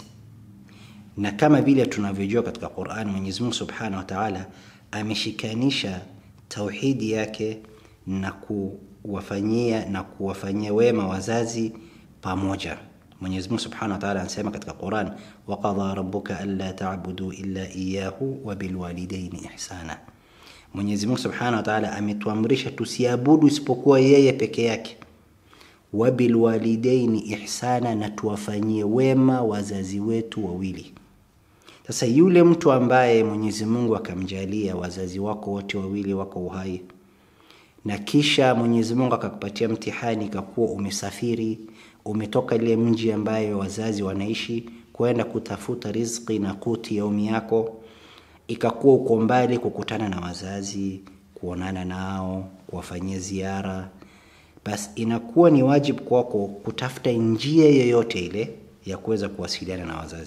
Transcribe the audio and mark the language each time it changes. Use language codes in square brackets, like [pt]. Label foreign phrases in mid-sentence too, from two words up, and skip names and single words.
[sw] Na kama vile tunavyojua katika Qur'an, Mwenyezi Mungu [ar] سبحانه وتعالى [sw] ameshikanisha tauhidi yake na kuwafanyia wema wazazi pamoja. Mwenyezi Mungu [ar] سبحانه وتعالى [sw] anasema katika Qur'an, [ar] وقضى ربك ألا تعبدوا إلا إياه وبالوالدين إحسانا. [sw] Mwenyezi Mungu [ar] سبحانه وتعالى [sw] ametuamrisha tusiabudu isipokuwa yeye peke yake, [ar] وبالوالدين إحسانا, [sw] na tuwafanyie wema wazazi wetu wawili. Sasa yule mtu ambaye Mwenyezi Mungu akamjalia wazazi wako wote wawili wako uhai, na kisha Mwenyezi Mungu akakupatia mtihani ikakuwa umesafiri, umetoka ile mji ambaye wazazi wanaishi kwenda kutafuta riziki na [ar] قوت يومي [sw] yako, ikakuwa uko mbali kukutana na wazazi, kuonana nao, kuwafanyia ziara, basi inakuwa ni wajibu kwako kutafuta njia yoyote ile ya kuweza kuwasiliana na wazazi.